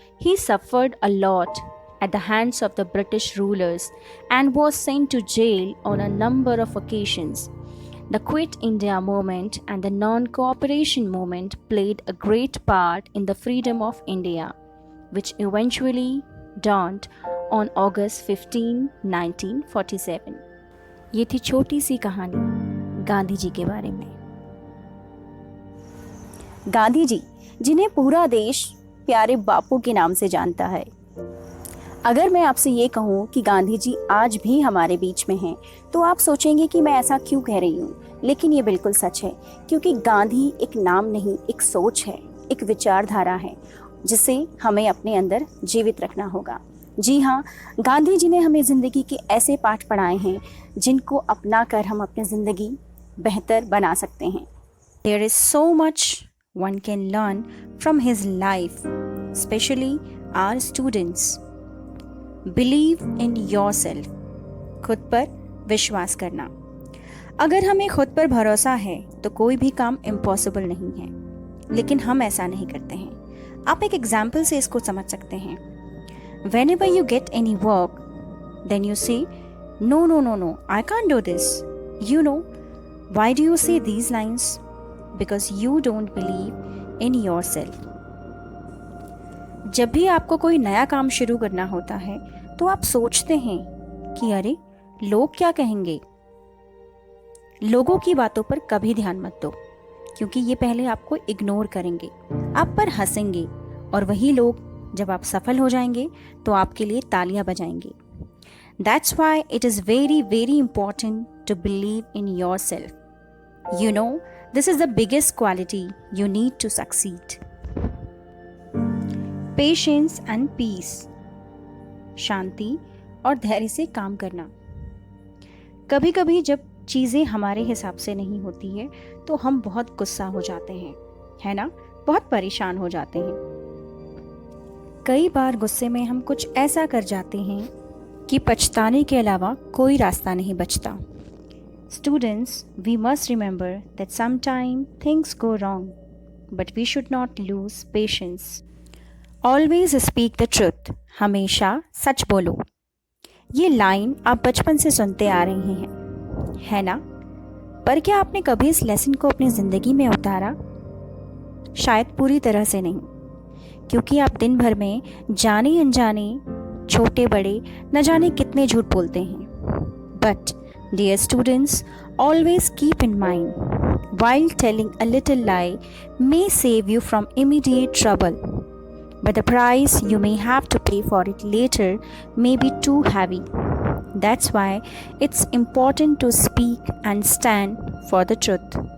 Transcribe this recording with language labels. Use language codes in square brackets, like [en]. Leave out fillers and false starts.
[en] He suffered a lot at the hands of the British rulers and was sent to jail on a number of occasions. The Quit India movement and the non-cooperation movement played a great part in the freedom of India, which eventually dawned on August 15, 1947. [hi] ये थी छोटी सी कहानी गांधी जी के बारे में। गांधी जी, जिन्हें पूरा देश प्यारे बापू के नाम से जानता है। अगर मैं आपसे ये कहूँ कि गांधी जी आज भी हमारे बीच में हैं, तो आप सोचेंगे कि मैं ऐसा क्यों कह रही हूँ, लेकिन ये बिल्कुल सच है, क्योंकि गांधी एक नाम नहीं, एक सोच है, एक विचारधारा है, जिसे हमें अपने अंदर जीवित रखना होगा। जी हाँ, गांधी जी ने हमें ज़िंदगी के ऐसे पाठ पढ़ाए हैं जिनको अपना कर हम अपनी ज़िंदगी बेहतर बना सकते हैं। [en] There is so much one can learn from his life, especially our students. Believe in yourself. [hi] खुद पर विश्वास करना। अगर हमें खुद पर भरोसा है तो कोई भी काम इम्पॉसिबल नहीं है, लेकिन हम ऐसा नहीं करते हैं। आप एक एग्जाम्पल से इसको समझ सकते हैं। [en] Whenever you get any work, then you say, No, I can't do this. You know, why do you say these lines? Because you don't believe in yourself. [hi] जब भी आपको कोई नया काम शुरू करना होता है तो आप सोचते हैं कि अरे लोग क्या कहेंगे। लोगों की बातों पर कभी ध्यान मत दो, क्योंकि ये पहले आपको इग्नोर करेंगे, आप पर हंसेंगे, और वही लोग जब आप सफल हो जाएंगे तो आपके लिए तालियां बजाएंगे। [en] That's why it is very, very important to believe in yourself. You know, this is the biggest quality you need to succeed. Patience and peace. [hi] शांति और धैर्य से काम करना। कभी कभी जब चीज़ें हमारे हिसाब से नहीं होती है तो हम बहुत गुस्सा हो जाते हैं, है ना? बहुत परेशान हो जाते हैं। कई बार गुस्से में हम कुछ ऐसा कर जाते हैं कि पछताने के अलावा कोई रास्ता नहीं बचता। [en] Students, we must remember that sometimes things go wrong, but we should not lose patience. Always speak the truth. [hi] हमेशा सच बोलो। ये लाइन आप बचपन से सुनते आ रहे हैं, है ना? पर क्या आपने कभी इस लेसन को अपनी ज़िंदगी में उतारा? शायद पूरी तरह से नहीं, क्योंकि आप दिन भर में जाने अनजाने छोटे बड़े न जाने कितने झूठ बोलते हैं। [en] But dear students, always keep in mind, while telling a little lie may save you from immediate trouble, but the price you may have to pay for it later may be too heavy. That's why it's important to speak and stand for the truth.